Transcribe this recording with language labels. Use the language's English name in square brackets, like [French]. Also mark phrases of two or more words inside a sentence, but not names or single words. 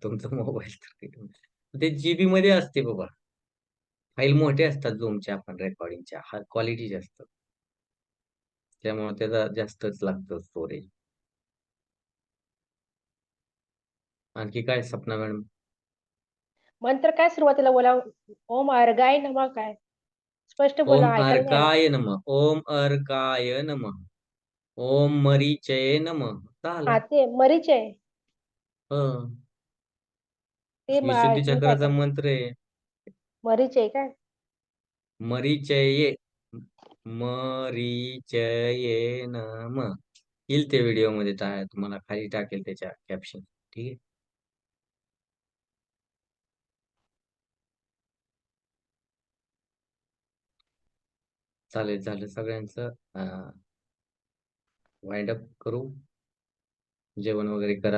[Marathi] तुमचा मोबाईल तर ते जीबी मध्ये असते बाबा. फाईल मोठे असतात झूमच्या आपण रेकॉर्डिंगच्या क्वालिटी जास्त, त्यामुळे त्याचा जास्तच लागतं स्टोरेज. आणखी काय सपना मॅडम? मंत्र काय सुरुवातीला बोला? [Sanskrit] ओम अर्गाय नमः [Marathi] काय? स्पष्ट ओम बोला, ऐकायला नाही आलं. [Sanskrit] अर्काय नमः. ओम अर्काय नमः. ओम मरीचये नमः. [Marathi] झालं. हा ते मरीच आहे. हं. ते विशुद्धी मी काय चक्राचा करते? मंत्र आहे. मरीच आहे काय? [Sanskrit] मरीचये. मरीचये नमः. [Marathi] येईल ते व्हिडिओमध्ये तुम्हाला खाली टाकेल त्याच्या कॅप्शन. ठीक आहे. चालेल, झालं सगळ्यांचं. [English] wind up [Marathi] करू. जेवण वगैरे करा.